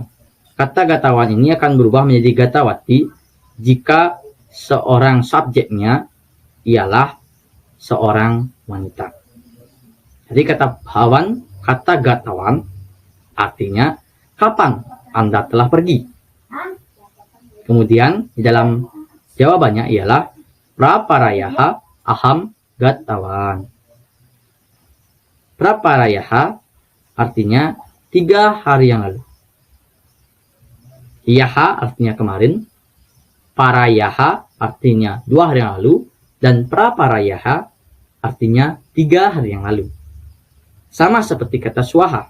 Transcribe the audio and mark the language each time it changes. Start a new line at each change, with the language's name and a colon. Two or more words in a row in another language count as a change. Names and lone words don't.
Indonesian: Kata gatawan ini akan berubah menjadi gatawati jika seorang subjeknya ialah seorang wanita. Jadi kata hawan, kata gatawan artinya kapan Anda telah pergi. Kemudian di dalam jawabannya ialah
Sanskrit: प्रपरह्यः अहं गतवान्.
Indonesian: Praparayaha artinya 3 hari yang lalu. Yaha artinya kemarin, parayaha artinya 2 hari yang lalu, dan praparayaha artinya 3 hari yang lalu. Sama seperti kata swaha.